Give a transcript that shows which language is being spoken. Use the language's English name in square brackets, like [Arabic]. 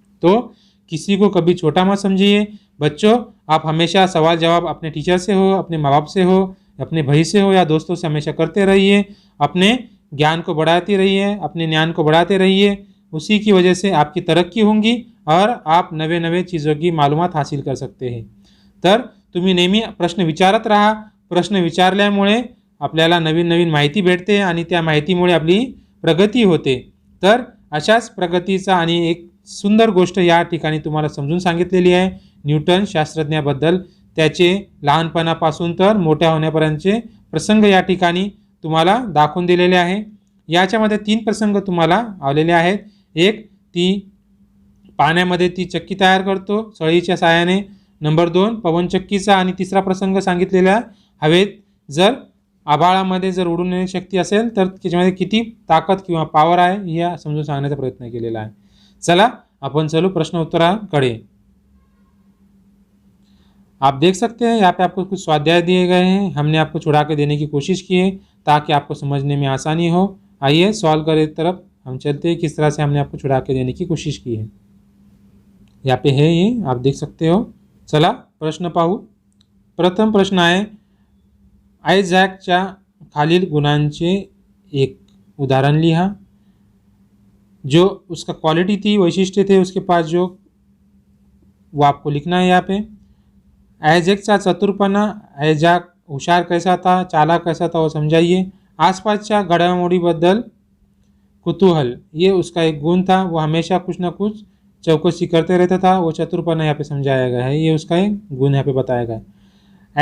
[Hindi] तो किसी को कभी छोटा मत समझिए। बच्चों, आप हमेशा सवाल जवाब अपने टीचर से हो, अपने माँ बाप से हो, अपने भाई से हो या दोस्तों से हमेशा करते रहिए। अपने ज्ञान को बढ़ाते रहिए, अपने ज्ञान को बढ़ाते रहिए। उसी की वजह से आपकी तरक्की होंगी और आप नवे नवे चीज़ों की मालूमात हासिल कर सकते हैं। [Marathi] तर तुम्ही नेहमी प्रश्न विचारत राहा। प्रश्न विचारल्यामुळे आपल्याला नवीन नवीन माहिती भेटते आणि त्या माहितीमुळे आपली प्रगती होते। तर अशाच प्रगतीचा आणि एक सुंदर गोष्ट या ठिकाणी तुम्हाला समजून सांगितलेली आहे। न्यूटन शास्त्रज्ञाबद्दल त्याचे लहानपणापासून तर मोठ्या होण्यापर्यंतचे प्रसंग या ठिकाणी तुम्हाला दाखवून दिलेले आहे। याच्यामध्ये 3 प्रसंग तुम्हाला आलेले आहेत। एक, ती पाण्यामध्ये ती चक्की तयार करतो सळीच्या साहाय्याने। नंबर 2, पवनचक्कीचा। आणि तिसरा प्रसंग सांगितलेला हवेत जर आभाळामध्ये जर उडून येण्याची शक्ती असेल तर त्याच्यामध्ये किती ताकद किंवा पॉवर आहे हे समजून सांगण्याचा प्रयत्न केलेला आहे। चला [Hindi] अपन चलो [Marathi] प्रश्न उत्तराकडे। [Hindi] आप देख सकते हैं यहाँ पे आपको कुछ स्वाध्याय दिए गए हैं। हमने आपको छुड़ा के देने की कोशिश की है ताकि आपको समझने में आसानी हो। आइए सॉल्व करें तरफ हम चलते हैं, किस तरह से हमने आपको छुड़ा के देने की कोशिश की है। यहाँ पे है ये आप देख सकते हो। [Marathi] चला प्रश्न पाहू। प्रथम प्रश्न आहे, आयझॅकच्या खालील गुणांचे एक उदाहरण लिहा। [Hindi] जो उसका क्वालिटी थी, वैशिष्ट्य थे उसके पास जो, वो आपको लिखना है यहाँ पे। [Marathi] आयझॅकचा चतुरपणा, [Hindi] आयझॅक होशियार कैसा था, चालाक कैसा था वो समझाइए। [Marathi] आसपासच्या घडामोडीबद्दल कुतूहल, [Hindi] ये उसका एक गुण था, वो हमेशा कुछ ना कुछ चौकसी करते रहता था, वो चतुरपना यहाँ पे समझाया गया है, ये उसका एक गुण यहाँ पे बताया गया है।